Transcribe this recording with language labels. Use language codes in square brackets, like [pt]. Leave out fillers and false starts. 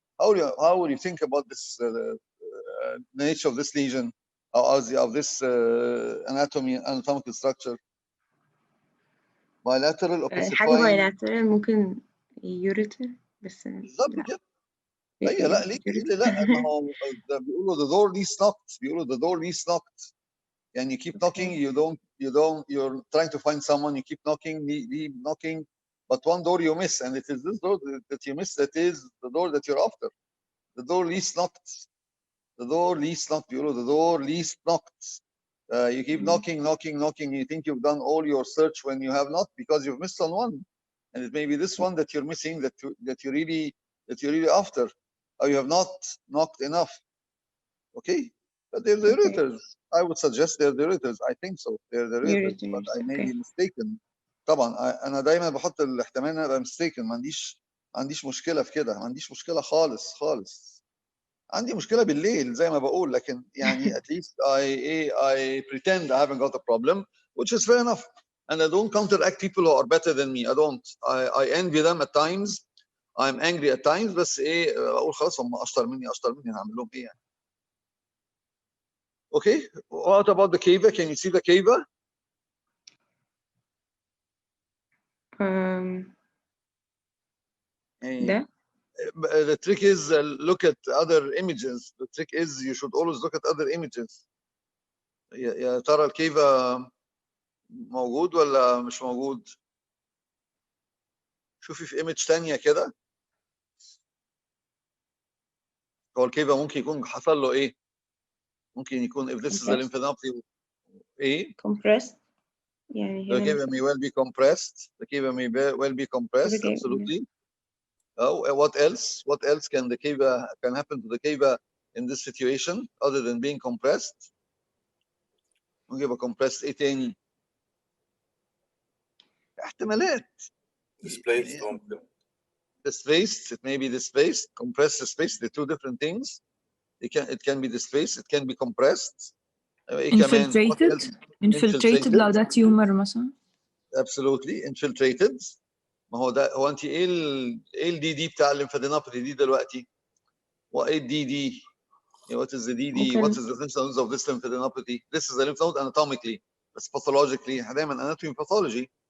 [en] How will you think about this nature of this lesion, of this anatomical structure? Bilateral opacifying. [ar] حاجة bilateral ممكن ureter بس. بالظبط كده. لا ليه لا ما هو بيقولوا [en] the door least knocked. بيقولوا the door least knocked. And you keep knocking, you're trying to find someone, you keep knocking, leave knocking, but one door you miss, and it is this door that you miss that is the door that you're after. The door least knocked. The door least knocked. The door least knocked. You keep knocking. You think you've done all your search when you have not, because you've missed on one, and it may be this one that you're missing, that you're really after, or you have not knocked enough. Okay, but they're the ureters. I would suggest they're the ureters. I think so. They're the ureters, but I may be mistaken. [ar] طبعا انا دايما بحط الاحتمال ان انا ابقى mistaken. ما عنديش مشكله في كده. ما عنديش مشكله خالص. عندي مشكله بالليل زي ما بقول، لكن يعني [en] at least I pretend I haven't got a problem, which is fair enough, and I don't counteract people who are better than me. I envy them at times. I'm angry at times, [ar] بس اقول خلاص هم اشطر مني هعمل لهم ايه يعني. [en] Okay, what about the cava? Can you see the cava? The trick is look at other images. The trick is you should always look at other images. [ar] يا ترى الكيفا موجود ولا مش موجود؟ شوفي في image تانية كده. هو الكيفا ممكن يكون حصل له ايه؟ ممكن يكون [en] if this is a lymphadenopathy [ar] ايه؟ [en] compressed. يعني the cava may well be compressed. The cava may well be compressed. Absolutely. What else? What else can happen to the cava in this situation other than being compressed? [ar] ممكن يبقى compressed ايه تاني؟ احتمالات. [en] Displaced. Displaced. It may be displaced. Compressed, displaced. They're two different things. It can be displaced. It can be compressed. [ar] Infiltrated لو ده tumor مثلا. [en] Absolutely infiltrated. [ar] ما هو ده. هو انت ايه الدي دي بتاع الليمفادينوباثي دي دلوقتي؟ وايه الدي دي؟ [en] What is the DD? What is the lymph nodes of this lymphadenopathy? This is the lymph node anatomically, but pathologically. [ar] دايما anatomy pathology.